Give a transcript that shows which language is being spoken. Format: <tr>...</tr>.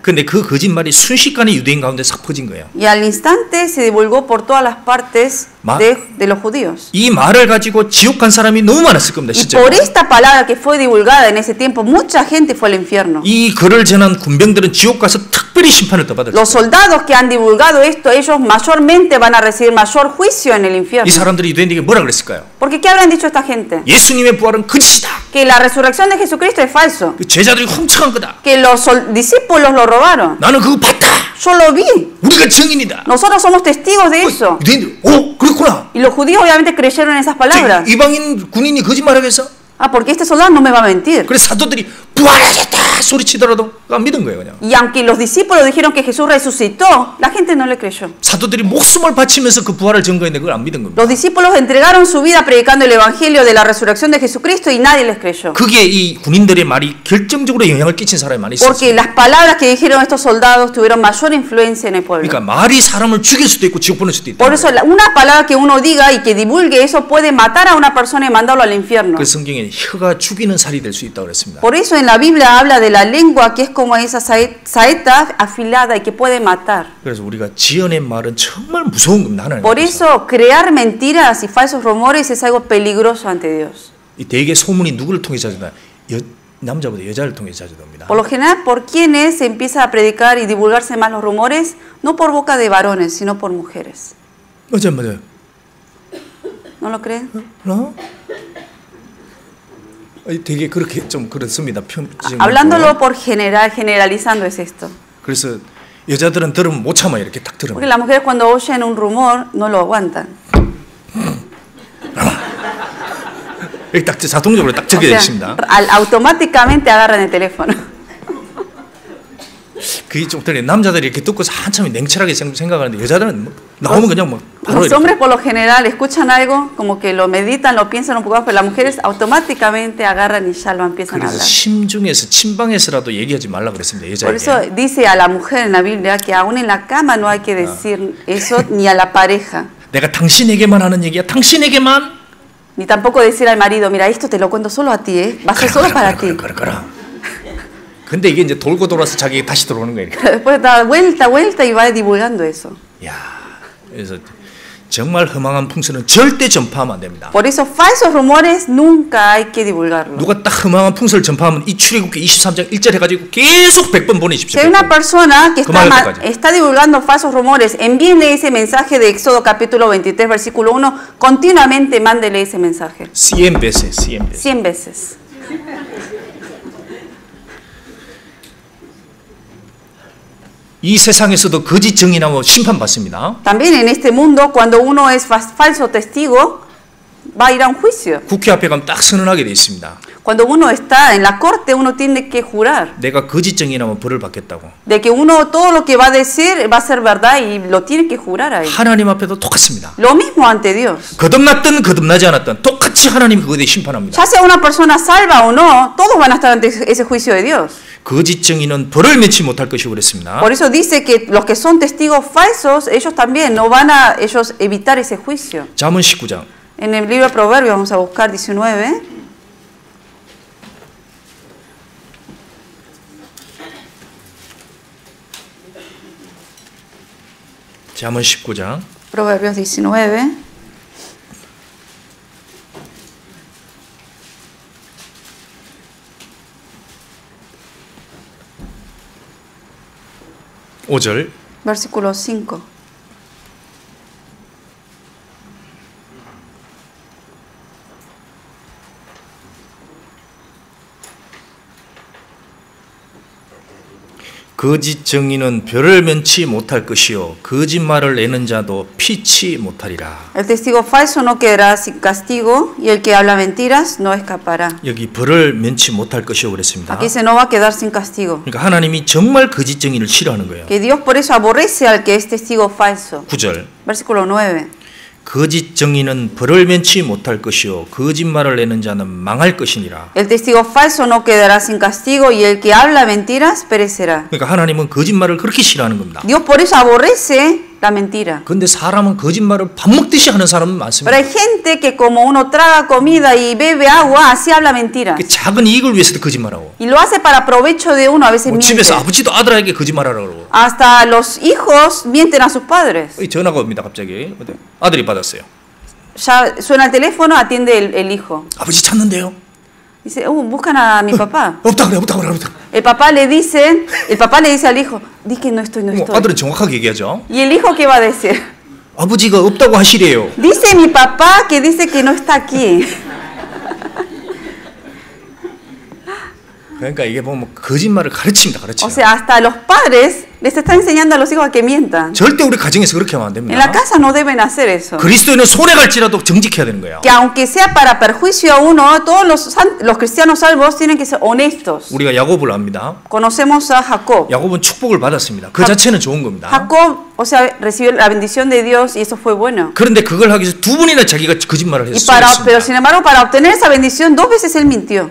<ko>근데 그 거짓말이 순식간에 유대인 가운데 싹 퍼진 거예요.</ko> <es>Y al instante se divulgó por todas las partes de los judíos.</es> <ko>이 말을 가지고 지옥 간 사람이 너무 많았을 겁니다.</ko> <es>Y por esta palabra que fue divulgada en ese tiempo, mucha gente fue al infierno.</es> <ko>이 글을 전한 군병들은 지옥 가서 특별히 심판을 더 받을 거예요.</ko> <es>Los soldados que han divulgado esto, ellos mayormente van a recibir mayor juicio en el infierno.</es> <ko>이 사람들이 유대인에게 뭐라 그랬을까요?</ko> <es>Porque ¿qué habrán dicho esta gente?</es> <ko>예수님의 부활은 거짓이다.</ko> <es>Que la resurrección de Jesucristo es falso.</es> <ko>그 제자들이 훔쳐간 거다.</ko> <es>Que los discípulos lo robaron.</es> <ko>나는 그거 봤다.</ko> <es>Yo lo vi.</es> <ko>우리가 증인이다.</ko> <es>Nosotros somos testigos de eso.</es> <ko>유대인들, 그렇구나.</ko> <es>Y los judíos obviamente creyeron en esas palabras.</es> <ko>이방인 군인이 거짓말하겠어?</ko> <es>Porque este soldado no me va a mentir.</es> <ko>그래서 사도들이 부활하셨다 소리치더라도 안 믿은 거예요, 그냥.</ko> <es>Y aunque los discípulos dijeron que Jesús resucitó, la gente no le creyó.</es> <ko>사도들이 목숨을 바치면서 그 부활을 증거했는데 그걸 안 믿은 겁니다.</ko> <es>Los discípulos entregaron su vida predicando el evangelio de la resurrección de Jesucristo y nadie les creyó.</es> <ko>그게 이 군인들의 말이 결정적으로 영향을 끼친 사람이 많이 있었어요.</ko> <es>Porque las palabras que dijeron estos soldados tuvieron mayor influencia en el pueblo.</es> <ko>그러니까 말이 사람을 죽일 수도 있고 지옥 보낼 수도 있다.</ko> <es>Por eso una palabra que uno diga y que divulgue eso puede matar a una persona y mandarlo al infierno.</es> <ko>그 성경에 혀가 죽이는 살이 될 수 있다고 그랬습니다.</ko> <es>Por eso en en la Biblia habla de la lengua que es como esa saeta afilada y que puede matar.</es> <ko>그래서 우리가 지어낸 말은 정말 무서운 겁니다. 하나님</ko> <es>Por eso crear mentiras y falsos rumores es algo peligroso ante Dios.</es> <ko>이 대개 소문이 누구를 통해 자주 나? 남자보다 여자를 통해 자주 됩니다.</ko> <es>Por lo general, ¿por quiénes se empieza a predicar y divulgarse más los rumores? No por boca de varones, sino por mujeres.</es> <ko>맞아요.</ko> <es>¿No lo creen? ¿No?</es> <ko>되게 그렇게 좀 그렇습니다.</ko> <es>Hablándolo por general, generalizando es esto.</es> <ko>그래서 여자들은 들으면 못 참아 이렇게 딱 들으면.</ko> <es>Porque las mujeres cuando oyen un rumor no lo aguantan.</es> <ko>딱 자동적으로 딱 적게 되십니다.</ko> <es>Automáticamente agarran el teléfono.</es> <ko>그게 좀 틀려. 남자들이 이렇게 듣고서 한참 냉철하게 생각하는데 여자들은 나오면 그냥 뭐 바로.</ko> <es>Los hombres por lo general escuchan algo, como que lo meditan, lo piensan un poco, pero las mujeres automáticamente agarran y ya lo empiezan a hablar.</es> <ko>그래서 심중에서 침방에서라도 얘기하지 말라 그랬습니다. 여자에게.</ko> <es>Por eso dice a la mujer en la Biblia que aún en la cama no hay que decir eso ni a la pareja.</es> <ko>내가 당신에게만 하는 얘기야. 당신에게만.</ko> <es>Ni tampoco decir al marido, mira, esto te lo cuento solo a ti, va a ser solo para ti.</es> <ko>근데 이게 이제 돌고 돌아서 자기가 다시 들어오는 거예요.</ko> <es>Después da vuelta y va divulgando eso.</es> <ko>야, 그래서 정말 허망한 풍설은 절대 전파하면 안 됩니다.</ko> <es>Por eso falsos rumores nunca hay que divulgarlos.</es> <ko>누가 딱 허망한 풍설을 전파하면 이 출애굽기 23장 1절 해가지고 계속 100번 보내십시오.</ko> <es>Si hay una persona que está divulgando falsos rumores, envíenle ese mensaje de Éxodo capítulo 23 versículo 1, continuamente mándele ese mensaje. 100 veces. 100 veces.</es> <ko>이 세상에서도 거짓 증인하고 심판받습니다.</ko> <es>También en este mundo cuando uno es falso testigo va a ir a un juicio.</es> <ko>국회 앞에 가면 딱 선언하게 돼 있습니다.</ko> <es>Cuando uno está en la corte uno tiene que jurar.</es> <ko>내가 거짓 증인하면 벌을 받겠다고.</ko> <es>De que uno todo lo que va a decir va a ser verdad y lo tiene que jurar a él.</es> <ko>하나님 앞에도 똑같습니다.</ko> <es>Lo mismo ante Dios.</es> <ko>거듭났든 거듭나지 않았든 똑같이 하나님이 그거에 대해 심판합니다.</ko> <es>Ya sea una persona salva o no, todos van a estar ante ese juicio de Dios.</es> <ko>거짓 증인은 벌을 면치 못할 것이고 그랬습니다.</ko> <es>Por eso dice que los que son testigos falsos, ellos también no van a ellos evitar ese juicio.</es> <ko>잠언 19장.</ko> <es>En el libro de Proverbios vamos a buscar 19.</es> <ko>잠언 19장.</ko> <es>Proverbios 19.</es> <ko>5절.</ko> <es>Versículo 5.</es> <ko>거짓 증인은 별을 면치 못할 것이요 거짓말을 내는 자도 피치 못하리라.</ko> <es>El testigo falso no quedará sin castigo y el que habla mentiras no escapará.</es> <ko>여기 벌을 면치 못할 것이요 그랬습니다.</ko> <es>Aquí se no va a quedar sin castigo.</es> <ko>그러니까 하나님이 정말 거짓 증인을 싫어하는 거예요.</ko> <es>Que Dios por eso aborrece al que es testigo falso.</es> <ko>9절.</ko> <es>Versículo 9.</es> <ko>거짓 증인은 벌을 면치 못할 것이요 거짓말을 내는 자는 망할 것이니라.</ko> <es>El testigo falso no quedará sin castigo y el que habla mentiras perecerá.</es> <ko>그러니까 하나님은 거짓말을 그렇게 싫어하는 겁니다.</ko> <es>Dios por eso aborrece la mentira.</es> <ko>근데 사람은 거짓말을 밥 먹듯이 하는 사람은 많습니다.</ko> <es>Pero hay gente que como uno traga comida y bebe agua, así habla mentiras.</es> <ko>그 작은 이익을 위해서도 거짓말하고.</ko> <es>Y lo hace para provecho de uno, a veces miente.</es> <ko>집에서 아버지도 아들에게 거짓말하라고 그러고.</ko> <es>Hasta los hijos mienten a sus padres.</es> <ko>전화가 옵니다 갑자기. 아들이 받았어요.</ko> <es>Ya suena el teléfono, atiende el hijo.</es> <ko>아버지 찾는데요.</ko> <es>Dice, buscan a mi papá.</es> <ko>없다 그래.</ko> <es>El papá le dice al hijo, di que no estoy.</es> <ko>아들은 정확하게 얘기하죠.</ko> <es>¿Y el hijo qué va a decir?</es> <ko>아버지가 없다고 하시래요.</ko> <es>Dice mi papá que dice que no está aquí.</es> <ko>그러니까 이게 보면 거짓말을 가르칩니다.</ko> <es>O sea, hasta los padres les está enseñando a los hijos a que mientan.</es> <ko>절대 우리 가정에서 그렇게 하면 안 됩니다.</ko> <es>En la casa no deben hacer eso.</es> <ko>그리스도인은 손해 갈지라도 정직해야 되는 거예요.</ko> <es>Que aunque sea para perjuicio a uno, todos los cristianos salvos tienen que ser honestos.</es> <ko>우리가 야곱을 압니다.</ko> <es>Conocemos a Jacob.</es> <ko>야곱은 축복을 받았습니다. 그 자체는 좋은 겁니다.</ko> <es>Jacob, o sea, recibió la bendición de Dios y eso fue bueno.</es> <ko>그런데 그걸 하기 위해서 두 번이나 자기가 거짓말을 했어요.</ko> <es>Pero sin embargo, para obtener esa bendición, 2 veces él mintió.</es>